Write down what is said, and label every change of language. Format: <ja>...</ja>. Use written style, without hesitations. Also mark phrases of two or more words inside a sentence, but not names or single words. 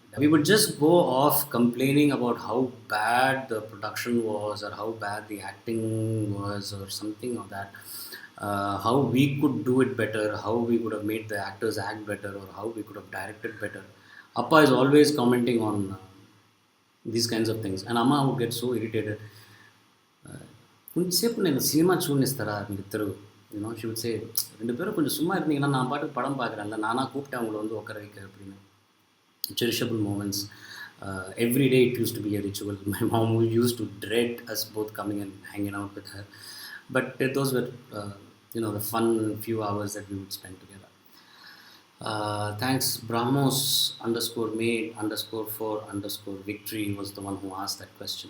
<en>We would just go off complaining about how bad the production was, or how bad the acting was, or something of that. How we could do it better, how we could have made the actors act better, or how we could have directed better. Appa is always commenting on these kinds of things, and Amma would get so irritated.</en> <te>కొంచెంసేపు నేను సినిమా చూడనిస్తారా మీరు ఇద్దరు</te> <en>she would say</en> <ta>ரெண்டு பேரும் கொஞ்சம் சும்மா இருந்தீங்கன்னா நான் பாட்டுக்கு படம் பார்க்குறேன்ல நானாக கூப்பிட்டேன் அவங்கள வந்து உட்கார வைக்க அப்படின்னு</ta> <en>cherishable moments. Every day it used to be a ritual. My mom used to dread us both coming and hanging out with her. But those were, the fun few hours that we would spend together. Thanks, Brahmos underscore made underscore for underscore victory was the one who asked that question.</en>